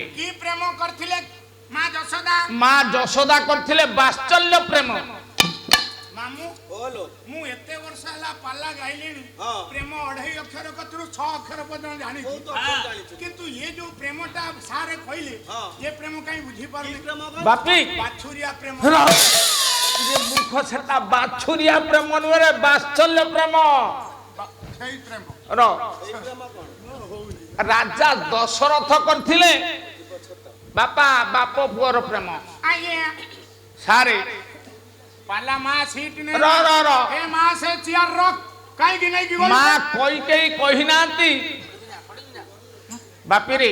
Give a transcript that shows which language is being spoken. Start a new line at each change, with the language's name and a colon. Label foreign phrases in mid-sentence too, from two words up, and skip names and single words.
Odia: କି ପ୍ରେମ କରିଥିଲେ ମା ଯଶୋଦା ମା ଯଶୋଦା କରିଥିଲେ ବାତ୍ସଲ୍ୟ ପ୍ରେମ ମାମୁଁ
Hindi: बोलो
Odia: ମୁଁ ଏତେ ବର୍ଷ ହେଲା ପାଲା ଗାଇଲିଣି ହଁ। ପ୍ରେମ 2.5 ଅକ୍ଷର କତରୁ 6 ଅକ୍ଷର ପର୍ଯ୍ୟନ୍ତ ଜାଣିଛି ବହୁତ ଅକ୍ଷର ଜାଣିଛୁ। କିନ୍ତୁ ଏ ଯୋଉ ପ୍ରେମଟା ସାରେ କହିଲେ ହଁ। ଏ ପ୍ରେମ କାଇଁ ବୁଝି की ପାରୁନି
Hindi: प्रेम का
Odia: ବାପି ବାଛୁରିଆ ପ୍ରେମ ଏ ମୂର୍ଖ ସେଟା ବାଛୁରିଆ ପ୍ରେମ ନୁହେଁ ବାତ୍ସଲ୍ୟ ପ୍ରେମ ସେଇ ପ୍ରେମ ର
Hindi: এই प्रेम कौन
Odia: ରାଜା ଦଶରଥ କରିଥିଲେ ବାପା ବାପ ପୁଅର ପ୍ରେମ ଆଜ୍ଞା ସାରେ ପାଲା ମା ସିଟ ନେ ର ର ର ଏ ମା ସେ ଚିଆର ରଖ କାହିଁକି ନେଇକି ଗଲୁ ମା କହି କେହି କହିନାହାନ୍ତି ବାପିରେ